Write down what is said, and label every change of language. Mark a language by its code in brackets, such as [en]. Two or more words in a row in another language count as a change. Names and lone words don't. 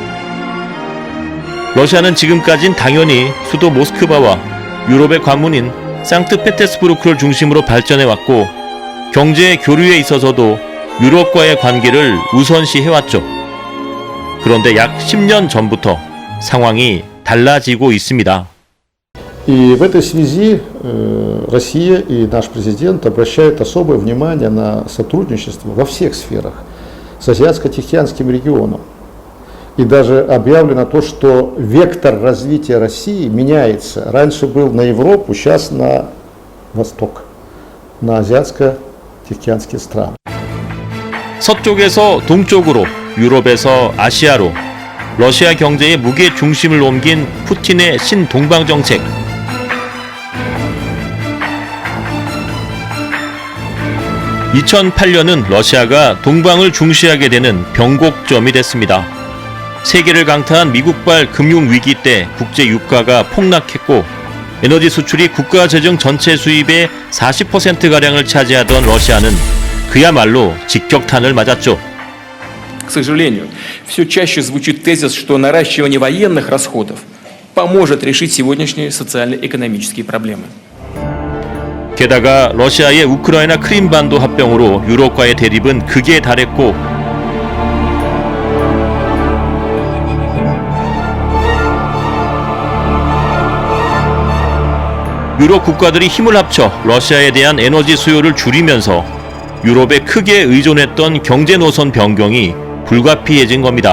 [ko] 러시아는 지금까진 당연히 수도 모스크바와 유럽의 관문인 상트페테르스부르크를 중심으로 발전해왔고 경제 교류에 있어서도 유럽과의 관계를 우선시해왔죠. 그런데 약 10년 전부터 상황이 달라지고 있습니다. [ru] И в этой связи Россия и наш президент обращают особое внимание на сотрудничество во всех сферах с Азиатско-Тихоокеанским регионом. И даже объявлено то, что вектор развития России меняется. Раньше был на Европу, сейчас на Восток, на Азиатско-Тихоокеанские страны. [ko] 서쪽에서 동쪽으로, 유럽에서 아시아로 러시아 경제의 무게 중심을 옮긴 푸틴의 신동방 정책. (2008년은) 러시아가 동방을 중시하게 되는 변곡점이 됐습니다. 세계를 강타한 미국발 금융위기 때 국제 유가가 폭락했고 에너지 수출이 국가 재정 전체 수입의 40%가량을 차지하던 러시아는 그야말로 직격탄을 맞았죠. [ru] К сожалению, все чаще звучит тезис, что наращивание военных расходов поможет решить сегодняшние социально-экономические проблемы. [ko] 게다가 러시아의 우크라이나 크림반도 합병으로 유럽과의 대립은 극에 달했고 유럽 국가들이 힘을 합쳐 러시아에 대한 에너지 수요를 줄이면서 유럽에 크게 의존했던 경제 노선 변경이 불가피해진 겁니다.